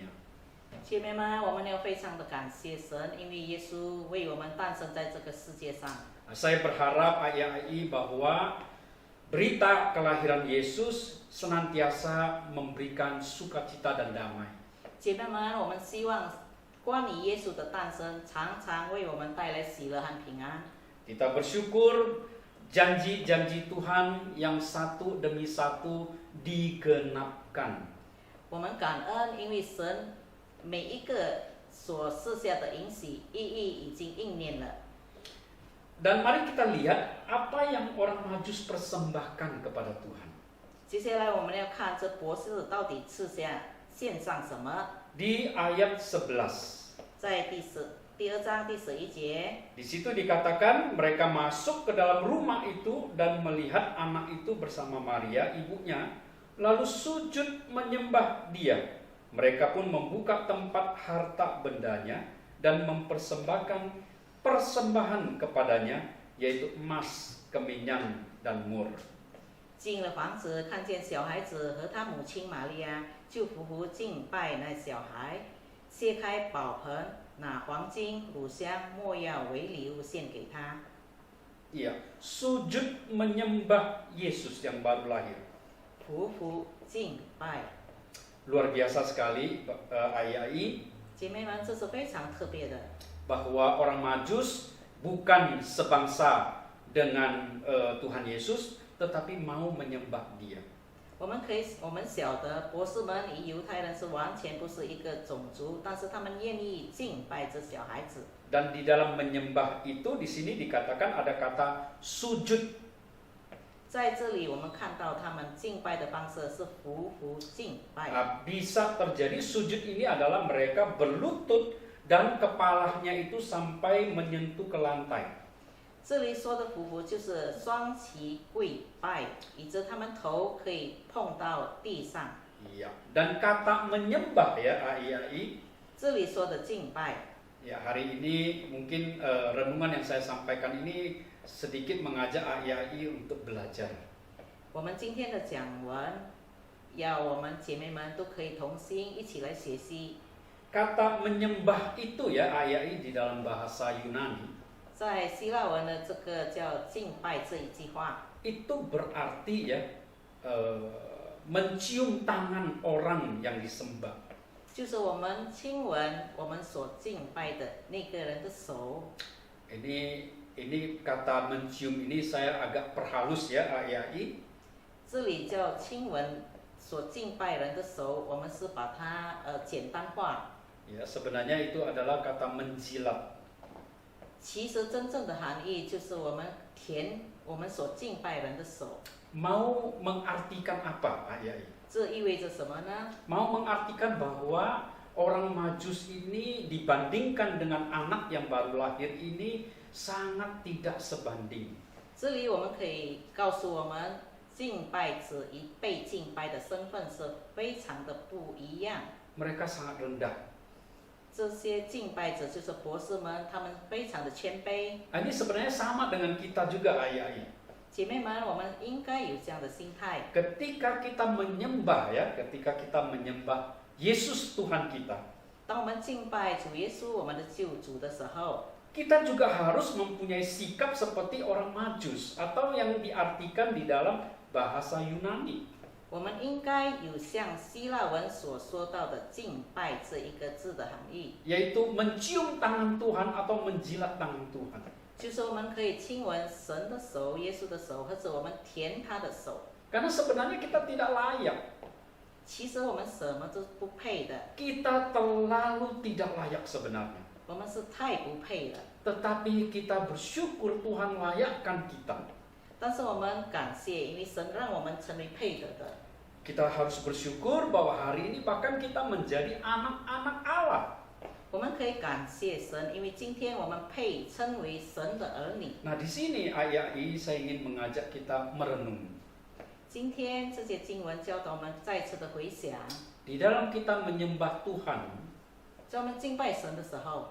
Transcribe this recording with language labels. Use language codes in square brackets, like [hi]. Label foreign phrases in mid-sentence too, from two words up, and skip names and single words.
[zh] 姐妹们，我们要非常的感谢神，因为耶稣为我们诞生在这个世界上。 [id] Saya berharap ayai bahwa berita kelahiran Yesus senantiasa memberikan sukacita dan damai. [zh] 姐妹们，我们希望关于耶稣的诞生，常常为我们带来喜乐和平安。 [id] Kita bersyukur janji-janji Tuhan yang satu demi satu digenapkan. [zh] 我们感恩，因为神每一个所设下的应许意义已经应验了。 [id] Dan mari kita lihat apa yang orang Majus persembahkan kepada Tuhan. [zh] 接下来我们要看这博士到底赐下献上什么。 [id] Di ayat 11. [zh] 在第2章第11节， [id] Di situ dikatakan mereka masuk ke dalam rumah itu dan melihat anak itu bersama Maria ibunya, lalu sujud menyembah dia. Mereka pun membuka tempat harta bendanya dan mempersembahkan persembahan kepadanya, yaitu emas, kemenyan, dan mur. [zh] 进了房子，看见小孩子和他母亲玛利亚，就匍匐敬拜那小孩，揭开宝盆，拿黄金、乳香、没药为礼物献给他。 [id] Iya, sujud menyembah Yesus yang baru lahir. [zh] 匍匐敬拜， [id] Luar biasa sekali ayai [zh] 姐妹们，这是非常特别的。 [id] bahwa orang Majus bukan sebangsa dengan Tuhan Yesus, tetapi mau menyembah Dia. [zh] 我们晓得博士们与犹太人是完全不是一个种族，但是他们愿意敬拜这小孩子。 [id] Dan di dalam menyembah itu di sini dikatakan ada kata sujud. [zh] 在这里，我们看到他们敬拜的方式是匍匐敬拜。 [id] Bisa terjadi sujud ini adalah mereka berlutut dan kepalanya itu sampai menyentuh ke lantai. [zh] 这里说的匍匐就是双膝跪拜，以致他们头可以碰到地上。 [id] Iya. Dan kata menyembah ya ayai. [zh] 这里说的敬拜， [id] Ya, hari ini mungkin renungan yang saya sampaikan ini sedikit mengajak ayai untuk belajar. [zh] 我们今天的讲文，要我们姐妹们都可以同心一起来学习。 [id] Kata menyembah itu ya ayai di dalam bahasa Yunani [zh] 在希腊文的这个叫敬拜这一句话， [id] itu berarti ya mencium tangan orang yang disembah. [zh] 就是我们亲吻我们所敬拜的那个人的手。 [id] Ini kata mencium ini saya agak perhalus ya ayai. [zh] 这里叫亲吻所敬拜人的手，我们是把它简单化。 [id] Ya, sebenarnya itu adalah kata menjilat. [zh] 其实真正的含义就是我们舔我们所敬拜人的手。 [id] Mau mengartikan apa ayai? [zh] 这意味着什么呢？ [id] Mau mengartikan bahwa orang Majus ini dibandingkan dengan anak yang baru lahir ini sangat tidak sebanding. [zh] 这里我们可以告诉我们，敬拜者与被敬拜的身份是非常的不一样。 [id] Mereka sangat rendah. [zh] 这些敬拜者就是博士们，他们非常的谦卑。 [id] Ini sebenarnya sama dengan kita juga ayai. [zh] 姐妹们，我们应该有这样的心态。 [id] Ketika kita menyembah ya, ketika kita menyembah Yesus Tuhan kita, [zh] 当我们敬拜主耶稣，我们的救主的时候， [id] kita juga harus mempunyai sikap seperti orang Majus atau yang diartikan di dalam bahasa Yunani. [zh] 我们应该有像希腊文所说到的敬拜这一个字的含义， [id] Yaitu mencium tangan Tuhan atau menjilat tangan Tuhan. [zh] 就是我们可以亲吻神的手、耶稣的手，或者我们舔他的手。 [id] Karena sebenarnya kita tidak layak. [zh] 其实我们什么都不配的， [id] Kita terlalu tidak layak sebenarnya. [zh] 我们是太不配了。 [id] Tetapi kita bersyukur Tuhan layakkan kita. [zh] 但是我们感谢，因为神让我们成为配得的。 [id] Kita harus bersyukur bahwa hari ini bahkan kita menjadi anak-anak Allah. [zh] 我们可以感谢神，因为今天我们配称为神的儿女。 [id] Nah, di sini ayat ini saya ingin mengajak kita merenung. [zh] 今天这些经文教导我们再次的回想， [id] Di dalam kita menyembah Tuhan, [zh] 在我们敬拜神的时候，